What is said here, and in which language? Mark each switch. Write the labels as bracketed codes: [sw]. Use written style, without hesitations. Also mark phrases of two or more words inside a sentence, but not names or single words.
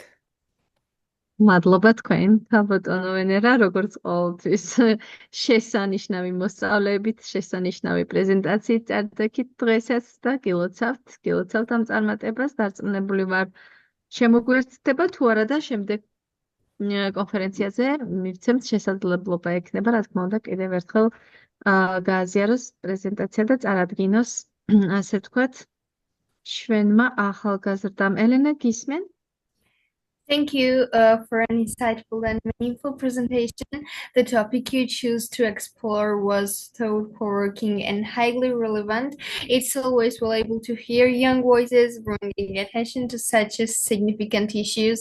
[ka] მადლობა თქვენ, ბატონო ვენერა, როგორც ყოველთვის შესანიშნავი მოსწავლეებით, შესანიშნავი პრეზენტაციით წარდგეთ დღესაც და გილოცავთ ამ წარმატებას, დარწმუნებული ვარ, შემოგვიერთდება თუ არა და შემდეგ კონფერენციაზე მივცემთ შესაძლებლობა ექნება, რა თქმა უნდა, კიდევ ერთხელ გააზიაროს პრეზენტაცია და წარადგინოს, ასე ვთქვათ, ჩვენმა ახალგაზრდამ ელენა გისმენ? [en] Thank you for an insightful and meaningful presentation. The topic you choose to explore was thought-provoking and highly relevant. It's always valuable to hear young voices bringing attention to such significant issues.